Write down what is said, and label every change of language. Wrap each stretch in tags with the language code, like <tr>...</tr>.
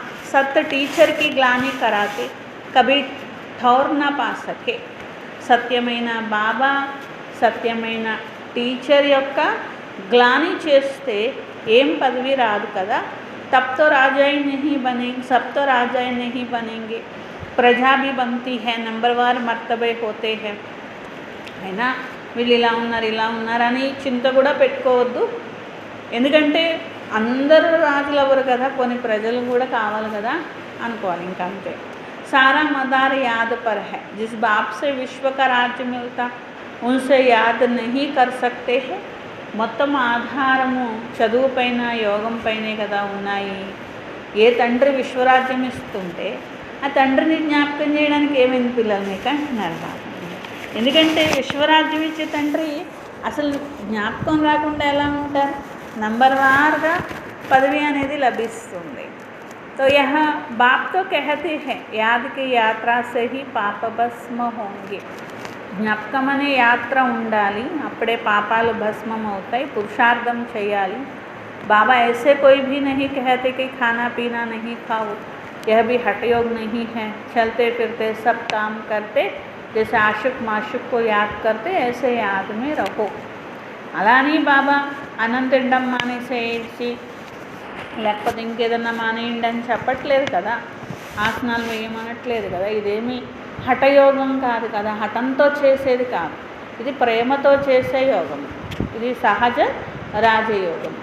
<hi>సత్ టీచర్కి గ్లాని కరాతే కభీ ఠౌర్ నా పా సకే.</hi> <te>సత్యమైన బాబా, సత్యమైన టీచర్ యొక్క గ్లాని చేస్తే ఏం పదవి రాదు కదా.</te> <hi>तब तो राजा ही नहीं बनेंगे, सब तो राजा ही नहीं बनेंगे, प्रजा भी बनती है, नंबरवार मर्तबे होते हैं है ना.</hi> <te>వీళ్ళు ఇలా ఉన్నారని చింత కూడా పెట్టుకోవద్దు. ఎందుకంటే అందరూ రాజులు అవ్వరు కదా, కొన్ని ప్రజలు కూడా కావాలి కదా అనుకోవాలి. ఇంకా అంతే.</te> <hi>सारा मदार याद पर है, जिस बाप से विश्व का राज्य मिलता उनसे याद नहीं कर सकते हैं.</hi> <te>మొత్తం ఆధారము చదువు పైన యోగం పైనే కదా ఉన్నాయి. ఏ తండ్రి విశ్వరాజ్యం ఇస్తుంటే ఆ తండ్రిని జ్ఞాపకం చేయడానికి ఏమైంది పిల్లలు మీకు అంటున్నారు బాబా. ఎందుకంటే విశ్వరాజ్యం ఇచ్చే తండ్రి అసలు జ్ఞాపకం రాకుండా ఎలా ఉంటారు, నంబర్ వార్గా పదవి అనేది లభిస్తుంది.</te> <hi>तो यह बाप तो कहते हैं याद की यात्रा से ही पाप भस्म होंगे.</hi> <te>జ్ఞాపకం అనే యాత్ర ఉండాలి, అప్పుడే పాపాలు భస్మం అవుతాయి. పురుషార్థం చేయాలి.</te> <hi>बाबा ऐसे कोई भी नहीं कहते कि खाना पीना नहीं खाओ, यह भी हठयोग नहीं है। चलते फिरते सब काम करते, जैसे आशिक माशुक को याद करते ऐसे याद में रहो.</hi> <te>అలాని బాబా అన్నం తినడం మానేసేసి లేకపోతే ఇంకేదన్నా మానేయండి అని చెప్పట్లేదు కదా, ఆసనాలు వేయమనట్లేదు కదా. ఇదేమి హఠయోగం కాదు కదా, హఠంతో చేసేది కాదు, ఇది ప్రేమతో చేసే యోగం, ఇది సహజ రాజయోగం.</te>